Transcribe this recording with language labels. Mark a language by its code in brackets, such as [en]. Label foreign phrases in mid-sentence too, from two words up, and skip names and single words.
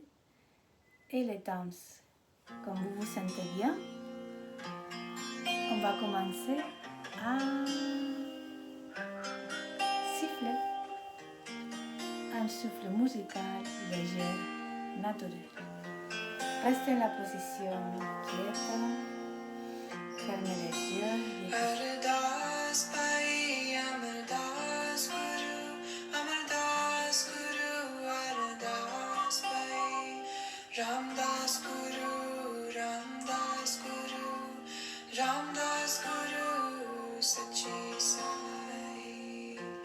[fr] Et les danses, comme vous vous sentez bien, on va commencer à siffler. Un souffle musical, léger, naturel. Restez en la position quiète, fermez les yeux et écoutez. [sa] Ramdas Guru, Ramdas Guru, Ramdas Guru, Sachi Sai.